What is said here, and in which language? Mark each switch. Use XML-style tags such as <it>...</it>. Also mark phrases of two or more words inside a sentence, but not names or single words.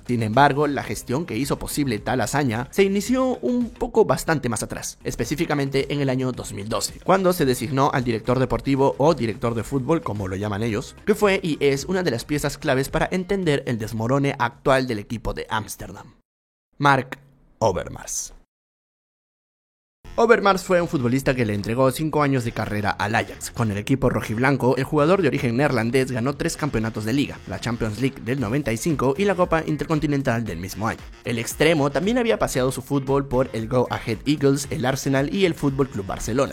<es>Sin embargo, la gestión que hizo posible tal hazaña se inició un poco bastante más atrás, específicamente en el año 2012, cuando se designó al director deportivo o director de fútbol, como lo llaman ellos, que fue y es una de las piezas claves para entender el desmorone actual del equipo de Ámsterdam: Mark Overmars. Overmars fue un futbolista que le entregó 5 años de carrera al Ajax. Con el equipo rojiblanco, el jugador de origen neerlandés ganó 3 campeonatos de liga, la Champions League del 95 y la Copa Intercontinental del mismo año. El extremo también había paseado su fútbol por el Go Ahead Eagles, el Arsenal y el Fútbol Club Barcelona.</es>